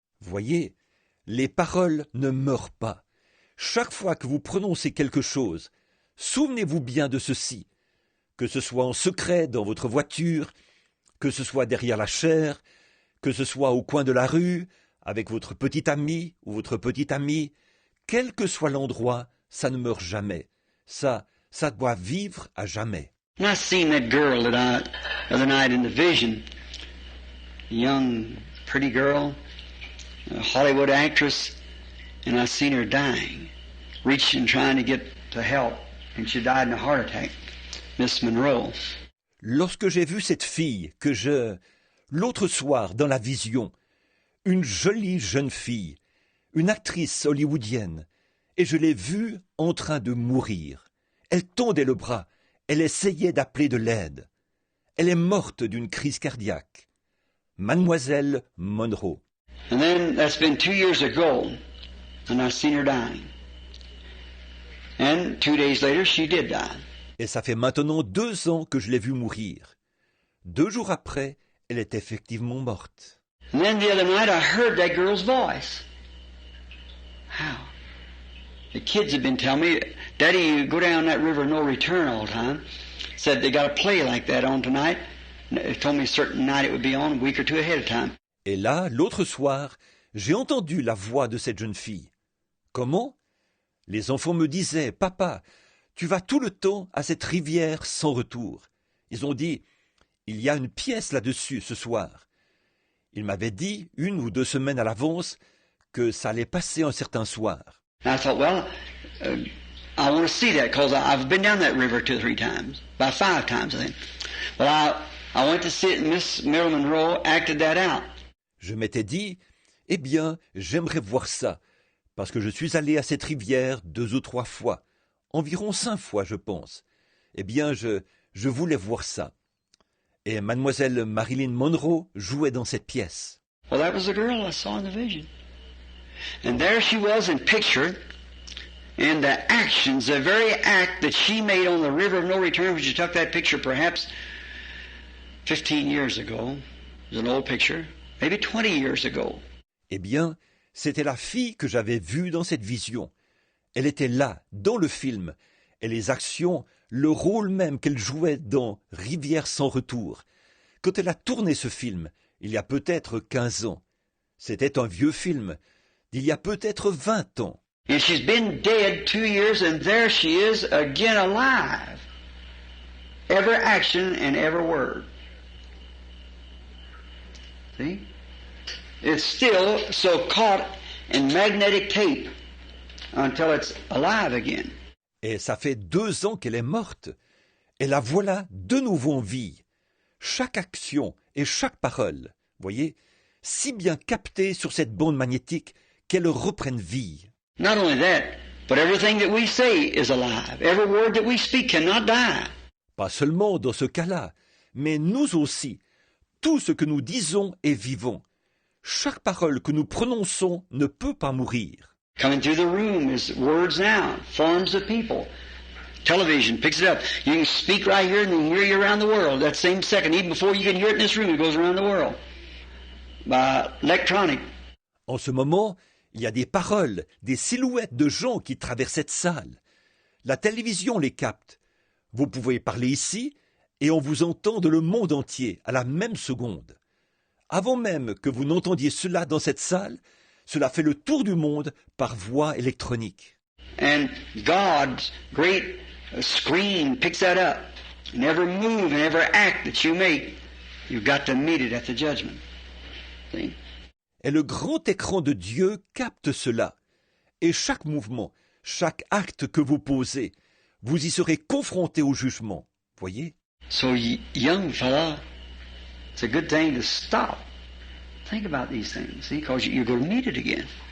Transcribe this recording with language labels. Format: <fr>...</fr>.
<fr>Voyez, les paroles ne meurent pas. Chaque fois que vous prononcez quelque chose, souvenez-vous bien de ceci, que ce soit en secret dans votre voiture, que ce soit derrière la chaire, que ce soit au coin de la rue, avec votre petit ami ou votre petite amie, quel que soit l'endroit, ça ne meurt jamais. Ça doit vivre à jamais.</fr> <en>And I seen that girl the other night in the vision, a young, pretty girl, a Hollywood actress, and I seen her dying, reaching, trying to get to help, and she died in a heart attack. Miss Monroe.</en> <fr>Lorsque j'ai vu cette fille l'autre soir dans la vision, une jolie jeune fille, une actrice hollywoodienne, et je l'ai vue en train de mourir. Elle tendait le bras, elle essayait d'appeler de l'aide. Elle est morte d'une crise cardiaque. Mademoiselle Monroe.</fr> <en>And then that's been 2 years ago, and I seen her dying. And 2 days later, she did die.</en> <fr>Et ça fait maintenant 2 ans que je l'ai vue mourir. 2 jours après, elle est effectivement morte.</fr> <en>And then the other night, I heard that girl's voice. How? The kids have been telling me, Daddy, you go down that river no return all the time. Said they got a play like that on tonight. They told me a certain night it would be on, a week or two ahead of time.</en> <fr>Et là, l'autre soir, j'ai entendu la voix de cette jeune fille. Comment? Les enfants me disaient, Papa, tu vas tout le temps à cette rivière sans retour. Ils ont dit, il y a une pièce là-dessus ce soir. Ils m'avaient dit, 1 ou 2 semaines à l'avance, que ça allait passer un certain soir.</fr> <en>And I thought, well, I want to see that because I've been down that river 2 or 3 times, about 5 times I think. But I went to see it, and Miss Marilyn Monroe acted that out.</en> <fr>Je m'étais dit, eh bien, j'aimerais voir ça, parce que je suis allé à cette rivière 2 ou 3 fois, environ 5 fois, je pense. Eh bien, je voulais voir ça. Et mademoiselle Marilyn Monroe jouait dans cette pièce.</fr> <en>Well, that was the girl I saw in the vision. And there she was in picture, and the actions, the very act that she made on the river of no return, when she took that picture perhaps 15 years ago, it was an old picture, maybe 20 years ago.</en> <fr>Eh bien, c'était la fille que j'avais vue dans cette vision. Elle était là, dans le film, et les actions, le rôle même qu'elle jouait dans Rivière sans retour. Quand elle a tourné ce film, il y a peut-être 15 ans. C'était un vieux film, d'il y a peut-être 20 ans.</fr> <en>And she's been dead 2 years, and there she is again alive. Every action and every word. See? It's still so caught in magnetic tape until it's alive again.</en> <fr>Et ça fait 2 ans qu'elle est morte. Et la voilà de nouveau en vie. Chaque action et chaque parole, voyez, si bien captée sur cette bande magnétique qu'elle reprenne vie.</fr> <en>Not only that, but everything that we say is alive. Every word that we speak cannot die.</en> <fr>Pas seulement dans ce cas-là, mais nous aussi. Tout ce que nous disons est vivant. Chaque parole que nous prononçons ne peut pas mourir.</fr> <en>Coming through the room is words now, forms of people. Television picks it up. You can speak right here and they hear you around the world. That same second, even before you can hear it in this room, it goes around the world. By electronic.</en> <fr>En ce moment, il y a des paroles, des silhouettes de gens qui traversent cette salle. La télévision les capte. Vous pouvez parler ici et on vous entend de le monde entier à la même seconde. Avant même que vous n'entendiez cela dans cette salle, cela fait le tour du monde par voie électronique.</fr> <en>And God's great screen picks that up. And every move and every act that you make, you've got to meet it at the judgment. See?</en> <fr>Et le grand écran de Dieu capte cela. Et chaque mouvement, chaque acte que vous posez, vous y serez confronté au jugement. Voyez?</fr> <en>So, young fella, it's a good thing to stop. Think about these things, see, because you're going to meet it again.</en>